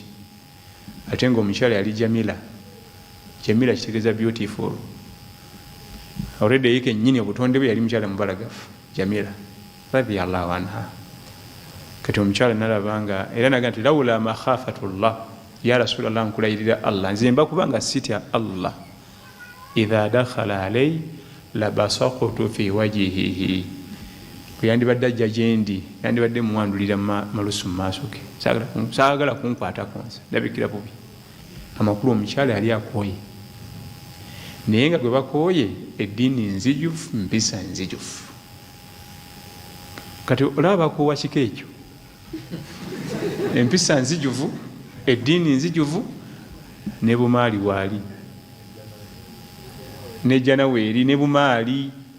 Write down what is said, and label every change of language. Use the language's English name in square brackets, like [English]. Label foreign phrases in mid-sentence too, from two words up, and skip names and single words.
[Ganda] Ate ng'omukyala yali Jamila. Jamila kitegeeza beautiful. Already yike nnyini obutonde bwe yali mukyala mubalagafu Jamila [Arabic] رضي الله عنها. [Ganda] Kati omukyala nalaba nga era naga nti [Arabic] لولا مخافة الله يا رسول الله [Ganda] nkulayirira Allah nze mba kubanga sitya Allah, [Arabic] إذا دخل علي لبصقت في وجهه. [Ganda] Yandibadde ajja gyendi yandibadde muwandulira malusu mu maaso ge, saagala kunkwatako nze ndabikira bubi. Amakulu omukyala yali akooye, naye nga gwe bakooye eddiini nzijufu, mpisa nzijufu. Kati olaba bakoowa kiko ekyo, empisa nzijuvu, eddiini nzijuvu, ne bumaali waali, ne jana weeri, ne bumaali.